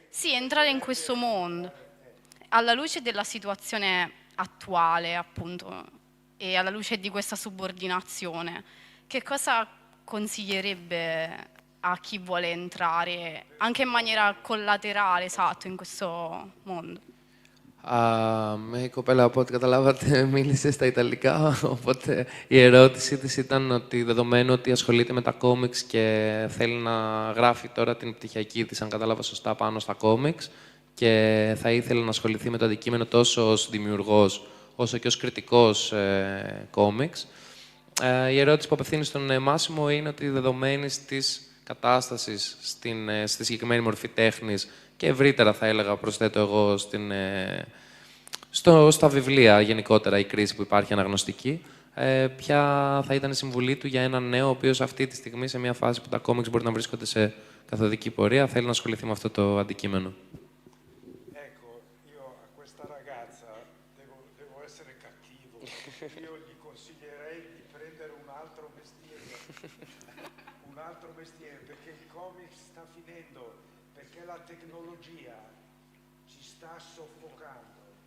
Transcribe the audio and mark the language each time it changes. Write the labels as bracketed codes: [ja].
[it] Sì, entrare in questo mondo. Alla luce della situazione attuale, appunto, e alla luce di questa subordinazione, che cosa consiglierebbe a chi vuole entrare, anche in maniera collaterale, esatto, in questo mondo? [el] Η κοπέλα, από ό,τι καταλάβατε, μίλησε στα Ιταλικά, οπότε η ερώτησή της ήταν ότι δεδομένου ότι ασχολείται με τα κόμιξ και θέλει να γράφει τώρα την πτυχιακή της, αν κατάλαβα σωστά, πάνω στα κόμιξ και θα ήθελε να ασχοληθεί με το αντικείμενο τόσο ως δημιουργός, όσο και ως κριτικός κόμιξ. Η ερώτηση που απευθύνει στον Μάσιμο είναι ότι δεδομένης της κατάστασης στη συγκεκριμένη μορφή τέχνης και ευρύτερα θα έλεγα, προσθέτω εγώ, στα βιβλία γενικότερα η κρίση που υπάρχει αναγνωστική, ποια θα ήταν η συμβουλή του για έναν νέο ο οποίος αυτή τη στιγμή σε μια φάση που τα κόμιξ μπορεί να βρίσκονται σε καθοδική πορεία θέλει να ασχοληθεί με αυτό το αντικείμενο. [it] Ecco, io a questa ragazza devo essere cattivo. Io gli consiglierei di prendere un altro mestiere perché il comics sta finendo, perché la tecnologia ci sta soffocando.